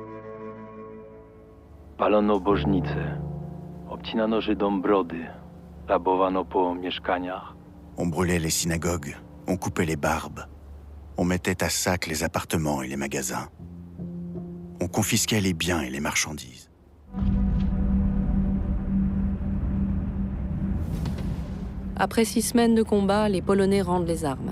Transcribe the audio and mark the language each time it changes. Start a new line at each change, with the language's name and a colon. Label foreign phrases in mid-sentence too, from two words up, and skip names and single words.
Polish: Palono bożnice, obcinano Żydom brody, rabowano po mieszkaniach.
French: On brûlait les synagogues, on coupait les barbes, on mettait à sac les appartements et les magasins. On confisquait les biens et les marchandises. Après 6 semaines de combat, les Polonais rendent les armes.